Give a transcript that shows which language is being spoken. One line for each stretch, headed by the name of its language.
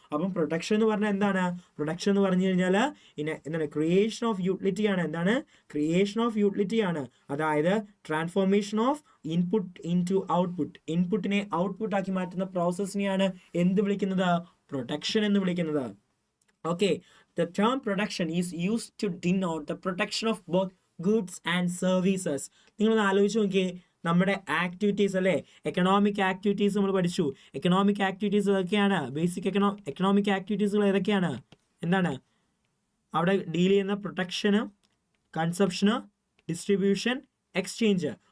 Malayalam: അപ്പം പ്രൊഡക്ഷൻ എന്ന് പറഞ്ഞാൽ എന്താണ്? പ്രൊഡക്ഷൻ എന്ന് പറഞ്ഞു കഴിഞ്ഞാൽ എന്താണ്?
English: Creation of utility ആണ്. എന്താണ്? Creation of utility ആണ്. അതായത് transformation of input into output.
Malayalam: ഇൻപുട്ടിനെ ഔട്ട്പുട്ട് ആക്കി മാറ്റുന്ന പ്രോസസ്സിനെയാണ് എന്ത് വിളിക്കുന്നത്? പ്രൊഡക്ഷൻ എന്ന് വിളിക്കുന്നത്.
English: Okay, the term production is used to denote the production of both goods and services.
Malayalam: നിങ്ങളൊന്ന് ആലോചിച്ച് നോക്കിയേ, നമ്മുടെ ആക്ടിവിറ്റീസ് അല്ലേ, എക്കണോമിക് ആക്ടിവിറ്റീസ് നമ്മൾ പഠിച്ചു. എക്കണോമിക് ആക്ടിവിറ്റീസ് ഏതൊക്കെയാണ്? ബേസിക് എക്കണോമിക് ആക്ടിവിറ്റീസുകൾ ഏതൊക്കെയാണ്? എന്താണ് അവിടെ ഡീൽ ചെയ്യുന്ന? Production, കൺസപ്ഷന്, distribution, exchange.